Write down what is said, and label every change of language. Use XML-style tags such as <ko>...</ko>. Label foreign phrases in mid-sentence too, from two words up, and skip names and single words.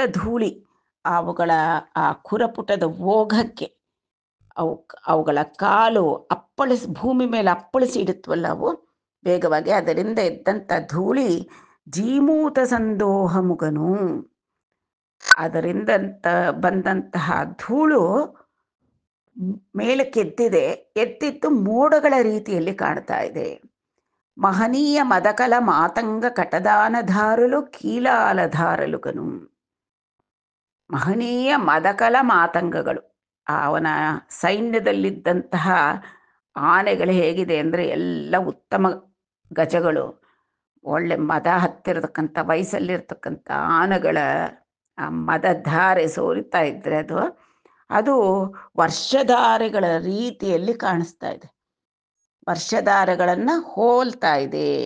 <kn>ಧೂಳಿ, ಅವುಗಳ ಆ ಕುರಪುಟದ ಓಘಕ್ಕೆ ಅವುಗಳ ಕಾಲು ಭೂಮಿ ಮೇಲೆ ಅಪ್ಪಳಿಸಿ ಇಡುತ್ತವಲ್ಲ ಅವು ವೇಗವಾಗಿ, ಅದರಿಂದ ಎದ್ದಂಥ ಧೂಳಿ ಜೀಮೂತ ಸಂದೋಹ ಮುಗನು, ಅದರಿಂದ ಬಂದಂತಹ ಧೂಳು ಮೇಲಕ್ಕೆ ಎದ್ದಿದ್ದು ಮೋಡಗಳ ರೀತಿಯಲ್ಲಿ ಕಾಣ್ತಾ ಇದೆ.</kn> <te>మహనీయ మదకల మాతంగ కటదానధారులు కీలాలಧಾರಲುಗನು.</te> <kn>ಮಹನೀಯ ಮದಕಲ ಮಾತಂಗಗಳು, ಅವನ ಸೈನ್ಯದಲ್ಲಿದ್ದಂತಹ ಆನೆಗಳು ಹೇಗಿದೆ ಅಂದರೆ ಎಲ್ಲ ಉತ್ತಮ ಗಜಗಳು, ಒಳ್ಳೆ ಮದ ಹತ್ತಿರತಕ್ಕಂಥ ವಯಸ್ಸಲ್ಲಿರ್ತಕ್ಕಂಥ ಆನೆಗಳ ಆ ಮದಧಾರೆ ಸೋರಿತಾ ಇದ್ರೆ ಅದು ಅದು ವರ್ಷಧಾರೆಗಳ ರೀತಿಯಲ್ಲಿ ಕಾಣಿಸ್ತಾ ಇದೆ, ವರ್ಷಧಾರೆಗಳನ್ನು ಹೋಲ್ತಾ ಇದೆ.</kn>